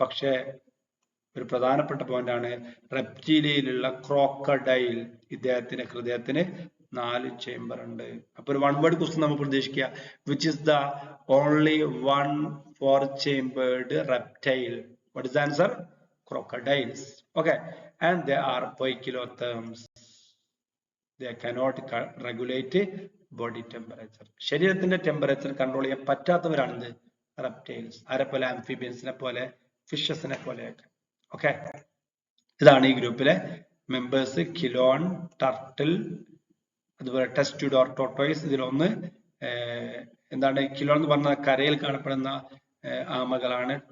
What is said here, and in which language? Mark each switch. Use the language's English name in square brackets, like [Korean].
[Malayalam] പക്ഷേ ഒരു പ്രധാനപ്പെട്ട പോയിന്റ് ആണ്, റെപ്റ്റീലിയയിലുള്ള ക്രോക്കഡൈൽ, ഇദ്ദേഹത്തിന്റെ ഹൃദയത്തിന് 4 ചേംബർ ഉണ്ട്. അപ്പൊ ഒരു വൺ വേർഡ് ക്വസ്റ്റ്യൻ നമുക്ക് പ്രതീക്ഷിക്കുക, [English] Which is the only 1 4 chambered reptile? What is the answer? Crocodiles. Okay. And they are poikilotherms. They cannot regulate body temperature. [Malayalam] ശരീരത്തിന്റെ ടെമ്പറേച്ചർ കൺട്രോൾ ചെയ്യാൻ പറ്റാത്തവരാണ് റെപ്റ്റൈൽസ്. ആരെപ്പോലെ, ആംഫീബിയൻസിനെ പോലെ, ഫിഷസിനെ പോലെയൊക്കെ. ഓക്കെ. ഇതാണ് ഈ ഗ്രൂപ്പിലെ മെമ്പേഴ്സ്. കിലോൺ, ടർട്ടിൽ, അതുപോലെ ടെസ്റ്റ്യൂഡോർ ടോർട്ടോയ്സ്. ഇതിലൊന്ന് എന്താണ്, കിലോൺ എന്ന് പറഞ്ഞാൽ കരയിൽ കാണപ്പെടുന്ന ആമകളാണ്.